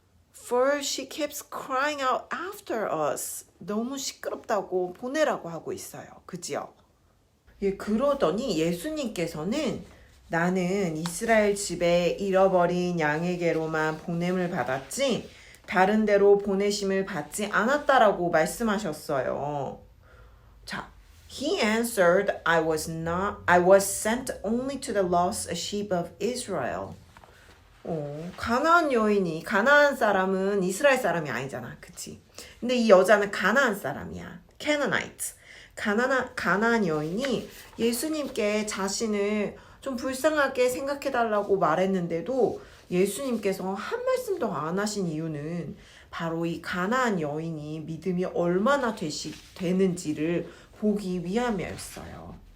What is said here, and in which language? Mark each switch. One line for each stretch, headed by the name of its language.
English: For she keeps crying out after us.
Korean: 너무 시끄럽다고 보내라고 하고 있어요. 그지요? 예, 그러더니 예수님께서는 나는 이스라엘 집에 잃어버린 양에게로만 보냄을 받았지 다른 데로 보내심을 받지 않았다라고 말씀하셨어요.
English: 자, he answered, I was sent only to the lost sheep of Israel.
Korean: 가나안 여인이, 가나안 사람은 이스라엘 사람이 아니잖아. 그치? 근데 이 여자는 가나안 사람이야.
English: Canaanite.
Korean: 가나안 여인이 예수님께 자신을 좀 불쌍하게 생각해달라고 말했는데도 예수님께서 한 말씀도 안 하신 이유는 바로 이 가나안 여인이 믿음이 얼마나 되는지를 보기 위함이었어요.